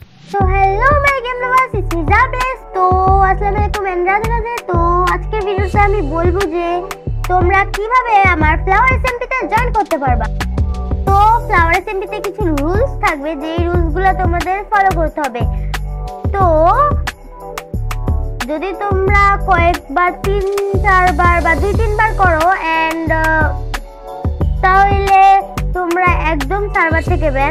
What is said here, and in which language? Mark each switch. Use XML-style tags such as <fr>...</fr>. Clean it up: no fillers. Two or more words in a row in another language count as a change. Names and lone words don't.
<en>To hello my game lovers, it's me Jabes.</en> <bn>तो</bn> <ar>السلام عليكم</ar> <bn>এন্ড রাধে রাধে। তো আজকের ভিডিওতে আমি বলবো যে তোমরা কিভাবে আমার ফ্লাওয়ার এসএমপিতে জয়েন করতে পারবা। তো ফ্লাওয়ার এসএমপিতে কিছু রুলস থাকবে, যে রুলসগুলো তোমাদের ফলো করতে হবে। তো যদি তোমরা কয়েকবার 3-4 বার বা 2-3 বার করো এন্ড তাহলে তোমরা একদম সার্ভার থেকে ব্যান।</bn>